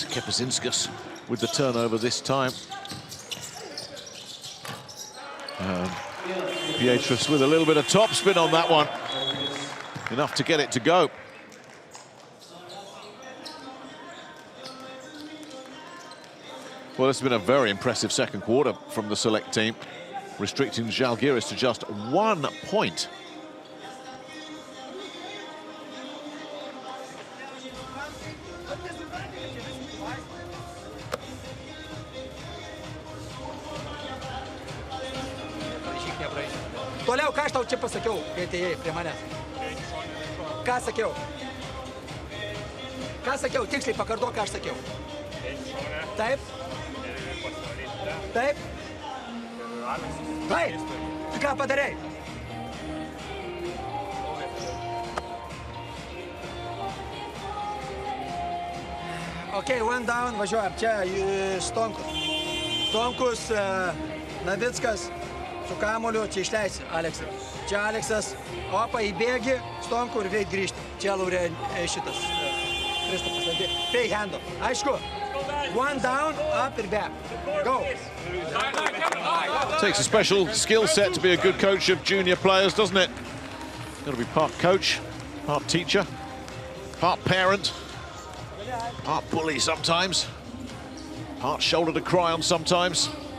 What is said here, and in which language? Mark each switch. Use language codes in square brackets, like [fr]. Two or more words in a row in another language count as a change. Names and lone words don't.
[en] Kepazinskas with the turnover this time. Pietrus with a little bit of topspin on that one. Enough to get it to go. Well, it's been a very impressive second quarter from the select team, restricting Žalgiris to just 1 point. [lt] Toliau, ką aš tau čia pasakiau, kai atėjai prie manęs? Ką sakiau? Ką sakiau? Tiksliai pakartok, ką aš sakiau. Taip? Taip? Taip? Tu ką padarai? [en] Ok, one down, [lt] važiuojam. Čia Stonkus. Stonkus, Navickas. Su kamuoliu, čia išleisi Aleksą. Čia Aleksas, opa, įbėgi, Stonku ir veit grįžti. Čia Laurė šitas Kristupas. [en] Fake handle. Aišku, one down, up and back. Go. Takes a special skill set to be a good coach of junior players, doesn't it? Got to be part coach, part teacher, part parent, part bully sometimes, part shoulder to cry on sometimes.